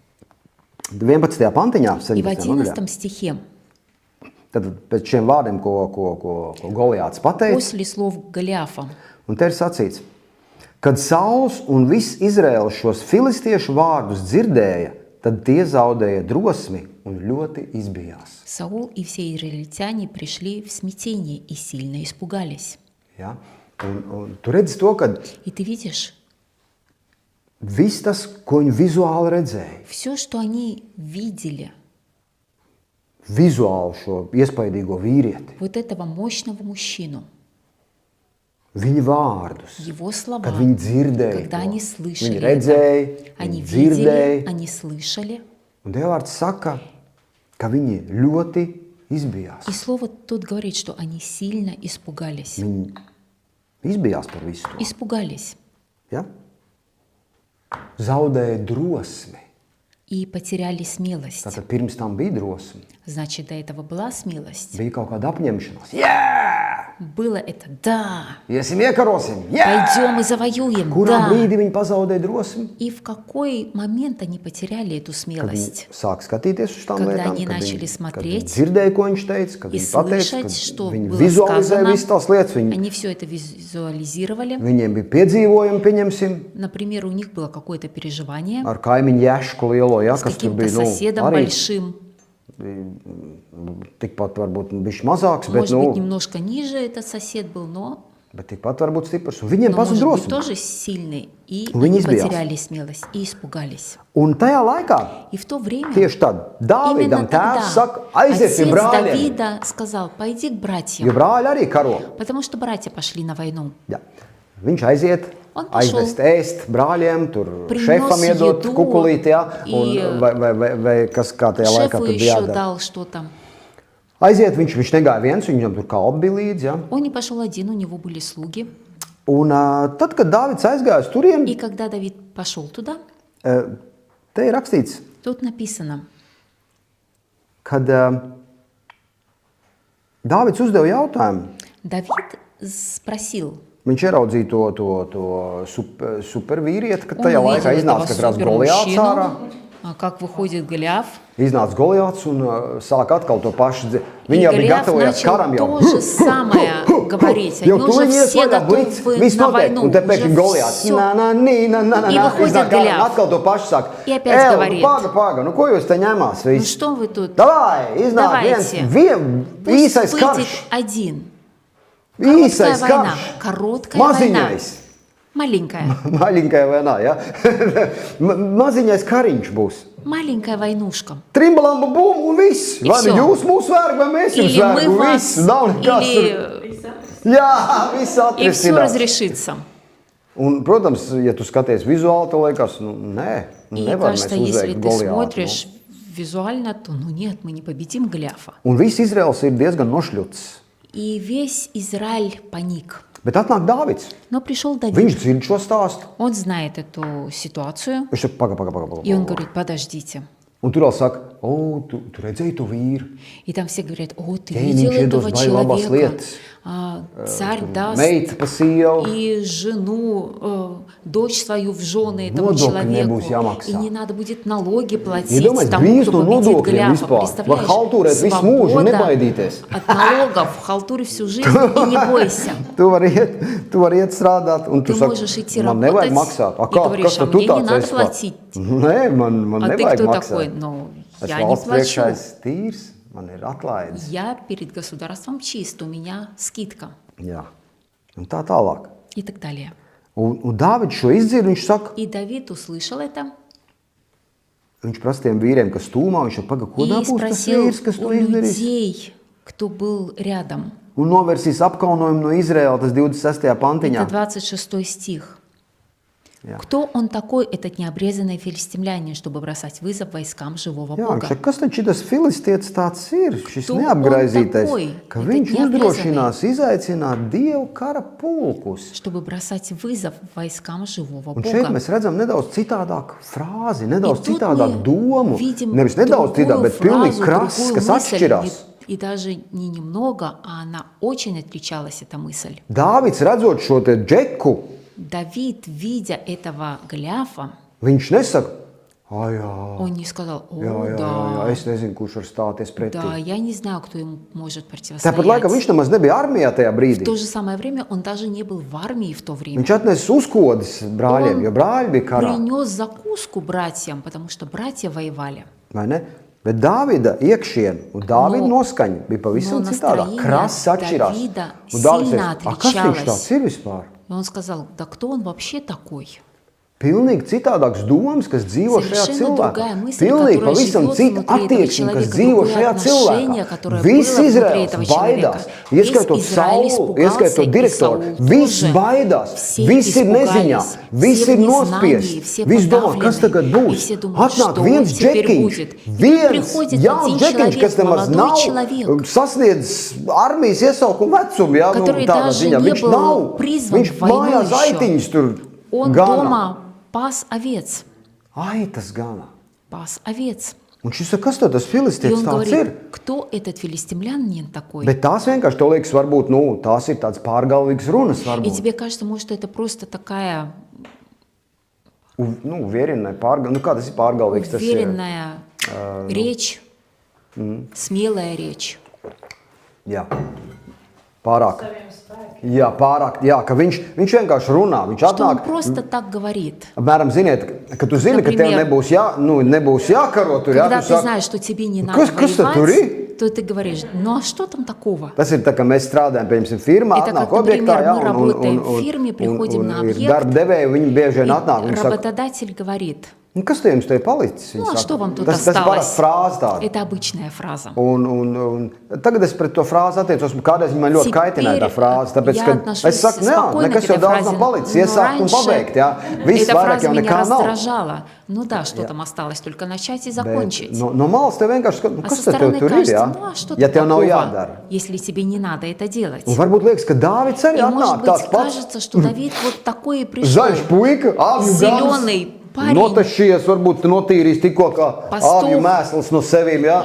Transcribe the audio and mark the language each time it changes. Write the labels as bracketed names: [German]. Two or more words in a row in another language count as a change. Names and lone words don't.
[Latvian] 11. pantiņā, [Russian] И в [Latvian] 17. nodaļā. [Russian] 11 стихе, [Latvian] Tad pēc šiem vārdiem, ko Goliāts pateica, [Russian] после слов Голиафа, [Latvian] un te ir sacīts, kad Sauls un viss Izraēls šos filistiešu vārdus dzirdēja, tad tie zaudēja drosmi un ļoti izbijās. [Russian] Саул и все израильтяне пришли в смятение и сильно испугались. [Latvian] Ja? Un tu redzi to, ka [Russian] И ты видишь, [Latvian] viss tas, ko viņi vizuāli redzēja, [Russian] все, что они видели, [Latvian] vizuāli šo iespaidīgo vīrieti, [Russian] вот этого мощного мужчину, [Latvian] viņa vārdus, [Russian] его слова, [Latvian] kad viņi dzirdēja, [Russian] когда [Latvian] to, [Russian] они слышали [Latvian] viņi redzēja, [Russian] это, они [Latvian] viņi [Russian] видели, [Latvian] dzirdēja, [Russian] они слышали. [Latvian] un Dievvvārds saka, ka viņi ļoti izbijās. [Russian] И слово тут говорит, что они сильно испугались. [Latvian] Viņi izbijās par visu to. [Russian] Испугались [Latvian] Ja? Zaudēja drosmi. [Russian] и потеряли смелость. [Latvian] Tātad pirms tam bija drosme, [Russian] Значит, до этого была смелость. [Latvian] bija kaut kāda apņemšanās. Jā, [Russian] Было это «да». [Latvian] iesim iekarosim. Jā! [Russian] Пойдем и завоюем. [Latvian] Kurā [Russian] Да. [Latvian] brīdī viņi pazaudēja drosmi? [Russian] И в какой момент они потеряли эту [Latvian] Kad viņi [Russian] смелость? [Latvian] sāk skatīties uz tām [Russian] Когда [Latvian] lietām, [Russian] они [Latvian] kad [Russian] начали [Latvian] viņi [Russian] смотреть [Latvian] dzirdēja, ko viņš teica, kad [Russian] И [Latvian] viņi pateica, [Russian] слышать, [Latvian] kad [Russian] что [Latvian] viņi [Russian] было [Latvian] vizualizēja [Russian] сказано. [Latvian] visas tās lietas, [Russian] Они все это визуализировали. [Latvian] viņiem bija piedzīvojumi, pieņemsim, [Russian] Например, у них было какое-то переживание [Latvian] ar kaimiņu Ješku lielo, ja, [Russian] с [Latvian] kas tur [Russian] каким-то [Latvian] bija, [Russian] соседом [Latvian] arī [Russian] большим. [Latvian] tikpat varbūt bišķi mazāks, bet, [Russian] Может быть, немножко ниже этот сосед был, но [Latvian] bet tikpat varbūt stiprs. Un viņiem [Russian] но, [Latvian] pazuda [Russian] может быть, [Latvian] drosme. [Russian] тоже сильный. И [Latvian] Viņi [Russian] они [Latvian] izbijās. [Russian] потеряли смелость и испугались. [Latvian] Un tajā laikā [Russian] И в то время [Latvian] tieši tad [Russian] именно [Latvian] Dāvidam [Russian] тогда [Latvian] tēvs saka, aiziet pie [Russian] отец [Latvian] brāļiem, [Russian] Давида сказал, пойди к [Latvian] jo [Russian] братьям, [Latvian] brāļi arī karo. [Russian] потому что братья пошли на войну. [Latvian] Ja. Viņš aiziet, Un pašul aizvest ēst brāļiem, tur [Russian] Prinos [Latvian] šefam iedot [Russian] jedu [Latvian] kukulīti, ja, un [Russian] i, [Latvian] vai kas kā tajā laikā [Russian] Шефу [Latvian] tur bija [Russian] еще [Latvian] jādara. [Russian] дал что-то. [Latvian] Aiziet, viņš negāja viens, viņam tur kalpi bija līdzi, ja. [Russian] Он не пошел один, у него были слуги. [Latvian] Un tad, kad Dāvids aizgāja uz turien, [Russian] И когда Давид пошел туда, [Latvian] te ir rakstīts, [Russian] тут написано, [Latvian] kad Dāvids uzdeva jautājumu. [Russian] Давид спросил, [Latvian] Viņš ieraudzīja to supervīrieti, kad [Russian] он [Latvian] tajā [Russian] увидел [Latvian] laikā [Russian] этого [Latvian] iznāca [Russian] как раз [Latvian] Goliāts ārā. [Russian] супермужчину, как выходит Голиаф. [Latvian] Iznāca Goliāts un sāk atkal to pašu. [Russian] И [Latvian] Viņi jau bija [Russian] Голиаф [Latvian] gatavojies karam [Russian] начал [Latvian] jau. [Russian] то же самое говорить. Они [Latvian] Jau [Russian] уже [Latvian] tuliņ ies [Russian] все [Latvian] vaļā, blīts, [Russian] готовы [Latvian] viss [Russian] на [Latvian] notiek. [Russian] войну. [Latvian] Un te pēkšņi [Russian] Уже [Latvian] Goliāts. [Russian] всё. И И выходит Голиаф. [Latvian] Atkal to pašu sāk. [Russian] И опять говорит. [Latvian] Paga, nu ko jūs te ņemās? [Russian] Ну [Latvian] Viss. [Russian] что вы тут? [Latvian] Davai, iznāk [Russian] Давайте. [Latvian] viens īsais [Russian] Пусть выйдет [Latvian] karš. [Russian] один. Короткая [Latvian] Īsais [Russian] война. [Latvian] karš. [Russian] Короткая война. [Latvian] Maziņais. [Russian] Маленькая. [Latvian] Maļiņkai vai nā, ja? Maziņais kariņš būs. [Russian] Маленькая войнушка. [Latvian] Trimbalamba bum un viss. [Russian] И [Latvian] Vai nu [Russian] всё. [Latvian] jūs mūs vērk, vai mēs jums [Russian] Или мы [Latvian] vērk, un [Russian] вас, [Latvian] viss. Nav nekas tur. [Russian] или... [Latvian] Jā, viss [Russian] И все [Latvian] atrisinās. [Russian] разрешится. [Latvian] Un, protams, ja tu skaties vizuāli, tev liekas, nu, nē, [Russian] И [Latvian] nevar [Russian] кажется, [Latvian] mēs [Russian] если [Latvian] uzveikt [Russian] ты [Latvian] Goliātu. [Russian] смотришь визуально, то ну нет, мы не победим Голиафа. [Latvian] Un viss Izraels ir diezgan nošļuts. [Russian] И весь Израиль паник. [Latvian] Bet atnāk Dāvids. [Russian] Но пришел Давид. [Latvian] Viņš dzird šo stāstu. [Russian] Он знает эту ситуацию. [Latvian] Viņš saka, paga. [Russian] И он говорит, подождите. [Latvian] Un tur vēl saka, tu redzēji to vīru. [Russian] И там все говорят, о, ты [Latvian] Ķēniņš [Russian] видел [Latvian] iedos [Russian] этого [Latvian] baigi labās [Russian] человека? [Latvian] lietas. [Russian] Царь даст [Latvian] Meita pa sievu. [Russian] и жену, дочь свою в жены этому [Latvian] Nodokļi человеку. nebūs jāmaksā. [Russian] И не надо будет налоги платить [Latvian] Iedomājies, [Russian] тому, [Latvian] brīvs [Russian] кто [Latvian] no [Russian] победит [Latvian] nodokļiem [Russian] Голиафа. [Latvian] vispār. Var haltūrēt visu mūžu un nebaidīties. [Russian] от налогов, халтури всю жизнь и не бойся. [Latvian] Tu vari iet strādāt, un tu [Russian] Ты [Latvian] saki, [Russian] можешь идти [Latvian] man [Russian] работать [Latvian] nevajag maksāt. [Russian] и говоришь, [Latvian] Kas [Russian] а [Latvian] tad tu [Russian] мне не [Latvian] tāds [Russian] надо [Latvian] esi? [Russian] платить. [Latvian] Nē, man [Russian] А ты [Latvian] nevajag [Russian] кто [Latvian] maksāt. [Russian] такой? Ну, [Latvian] Es [Russian] я не [Latvian] valsts [Russian] плачу. [Latvian] priekšā esi tīrs, man ir atlaidis. [Russian] Я перед государством чист, у меня скидка. [Latvian] Jā, un tā tālāk. [Russian] И так далее. [Latvian] Un Dāvids šo izdzird, viņš saka, [Russian] И Давид услышал это [Latvian] viņš prasa tiem vīriem, kas stūmā, viņš jau paga, ko [Russian] и [Latvian] dabūs tas [Russian] спросил [Latvian] vīrs, kas [Russian] у [Latvian] to izdarīs. [Russian] людей, кто был рядом. [Latvian] Un novērsīs apkaunojumu no Izraēla, tas 26. pantiņā. [Russian] Это 26 стих. [Latvian] Jā. [Russian] Кто он такой, этот необрезанный филистимлянин, чтобы бросать вызов войскам живого [Latvian] Jā, viņš [Russian] Бога? [Latvian] saka, kas tad šitas filistietis tāds ir, šis Tu neapgraizītais, un takoj, ka bet viņš neapgrezami. uzdrošinās izaicināt Dievu kara pulkus. [Russian] Чтобы бросать вызов войскам живого [Latvian] Un šeit [Russian] Бога. [Latvian] mēs redzam nedaudz citādāku frāzi, nedaudz [Russian] И тут [Latvian] citādāku [Russian] мы [Latvian] domu. [Russian] видим [Latvian] Nevis nedaudz [Russian] другую [Latvian] citādāk, bet pilnīgi [Russian] фразу, [Latvian] krass, [Russian] другую [Latvian] kas [Russian] мысль, [Latvian] atšķirās. [Russian] и даже не немного, а она очень отличалась, эта мысль. [Latvian] Dāvids redzot šo te džeku, [Russian] Давид, видя этого Голиафа, [Latvian] viņš nesaka, jā, [Russian] он не сказал, о, [Latvian] jā, [Russian] да, [Latvian] es nezinu, kurš var stāties pretī. [Russian] да, я не знаю, кто ему может [Latvian] Tāpat laikā viņš [Russian] противостоять. [Latvian] nemaz nebija armijā tajā [Russian] В [Latvian] brīdī. [Russian] то же самое время он даже не был в армии в то время. [Latvian] Viņš atnesa uzkodas brāļiem, jo brāļi bija karā. [Russian] Принес закуску братьям, потому что братья воевали. [Latvian] Vai ne? Bet Dāvida iekšiena un Dāvida noskaņa bija pavisam no citādā. [Russian] настроение [Latvian] Krasi atšķirās. [Russian] Davida [Latvian] Un Dāvids [Russian] сильно [Latvian] teica, kas viņš [Russian] отличалось. [Latvian] tāds ir vispār? [Russian] И он сказал, да кто он вообще такой? [Latvian] Pilnīgi citādāks domas, kas dzīvo šajā [Russian] Совершенно [Latvian] cilvēkā. [Russian] другая мысль, [Latvian] Pilnīgi [Russian] которая [Latvian] pavisam [Russian] живет [Latvian] cita [Russian] внутри этого [Latvian] attieksme, kas [Russian] человека, [Latvian] dzīvo [Russian] другое [Latvian] šajā [Russian] отношение, [Latvian] cilvēkā. [Russian] которое [Latvian] Viss [Russian] было внутри [Latvian] Izraels [Russian] этого человека. [Latvian] baidās, [Russian] Весь [Latvian] ieskaitot [Russian] Израиль [Latvian] Saulu, [Russian] испугался, [Latvian] ieskaitot [Russian] и [Latvian] direktoru. [Russian] Saul [Latvian] Viss [Russian] тоже. [Latvian] baidās, [Russian] Все [Latvian] viss ir neziņā, [Russian] испугались, [Latvian] viss [Russian] все [Latvian] ir [Russian] в незнании, [Latvian] nospiests. [Russian] все [Latvian] Viss domā, kas tagad [Russian] подавлены. [Latvian] būs. [Russian] И все думают, [Latvian] Atnāk [Russian] что [Latvian] viens [Russian] теперь [Latvian] džekiņš, [Russian] будет. И [Latvian] viens [Russian] приходит [Latvian] jauns [Russian] один [Latvian] džekiņš, kas [Russian] человек, [Latvian] nemaz [Russian] молодой [Latvian] nav [Russian] человек, [Latvian] sasniedzis armijas iesaukumu vecumu. Jā, [Russian] который [Latvian] tādā [Russian] даже [Latvian] ziņā. [Russian] не [Latvian] Viņš [Russian] был [Latvian] nav, [Russian] призван [Latvian] viņš [Russian] в войну [Latvian] mājās [Russian] еще. [Latvian] aitiņus tur [Russian] Он [Latvian] gana. [Russian] дома пас овец. [Latvian] Aitas gana. [Russian] Пас овец. [Latvian] Un šis saka, kas tad tas [Russian] И [Latvian] filistietis [Russian] он [Latvian] tāds ir? [Russian] говорит, кто этот филистимлянин такой? [Latvian] Bet tās vienkārši to liekas, varbūt, tās ir tādas pārgalvīgas runas, [Russian] И [Latvian] varbūt. [Russian] тебе кажется, может, это просто такая [Latvian] Uverināja pārgalvīgas, kā tas ir pārgalvīgs? Tas ir, [Russian] уверенная речь, смелая речь. [Latvian] jā, pārāk. Jā, pārāk, jā, ka viņš vienkārši runā, viņš [Russian] Что он [Latvian] atnāk. [Russian] просто так говорит. [Latvian] Apmēram, ziniet, ka tu zini, ka tev [Russian] Например, [Latvian] nebūs jākaro tur, jā, [Russian] Когда [Latvian] tu [Russian] ты [Latvian] saki, [Russian] знаешь, что тебе не надо [Latvian] kas tad tur [Russian] воевать, [Latvian] ir? [Russian] то ты говоришь, ну а что там такого? [Latvian] Tas ir tā, ka mēs strādājam, piemēram, firmā, [Russian] Это [Latvian] atnāk [Russian] как, [Latvian] objektā, [Russian] например, [Latvian] jā, [Russian] мы работаем в фирме, приходим на [Latvian] ir [Russian] объект, [Latvian] darba devēji, viņi bieži [Russian] И [Latvian] vien atnāk, viņi saka, [Russian] работодатель говорит, [Latvian] kas te jums te palicis? Viņi [Russian] ну а [Latvian] saka, [Russian] что вам тут [Latvian] tas ir parasti [Russian] осталось? [Latvian] frāze tāda. [Russian] Это обычная фраза. [Latvian] Un tagad es pret to frāzi attiecos, kādreiz viņa man ļoti kaitināja tā frāze, tāpēc, [Russian] я [Latvian] ka [Russian] отношусь [Latvian] es saku, nē, [Russian] спокойно к [Latvian] nekas jau [Russian] этой [Latvian] daudz [Russian] фразе, [Latvian] nav palicis, [Russian] но [Latvian] iesākt un [Russian] раньше [Latvian] pabeigt, jā. Viss [Russian] эта [Latvian] vairāk [Russian] фраза [Latvian] jau [Russian] меня [Latvian] nekā nav. [Russian] раздражала. Ну да, что там осталось, только начать и [Latvian] Bet [Russian] закончить. [Latvian] no malas tev vienkārši skatu, [Russian] А [Latvian] kas [Russian] со [Latvian] tad tev [Russian] стороны [Latvian] tur ir, [Russian] кажется, [Latvian] jā? [Russian] ну а что [Latvian] Ja [Russian] тут [Latvian] tev nav [Russian] такого, [Latvian] jādara. [Russian] если тебе не надо это делать? [Latvian] Un varbūt liekas, ka Dāvids arī [Russian] И может [Latvian] atnāk [Russian] быть [Latvian] tāds pats [Russian] кажется, что Давид вот такой и пришел. [Latvian] zaļš puika, avju [Russian] Зеленый [Latvian] gans, [Russian] парень. [Latvian] notašies, varbūt notīrīs tikko kā Pastūf. avju mēsls no sevīm, jā.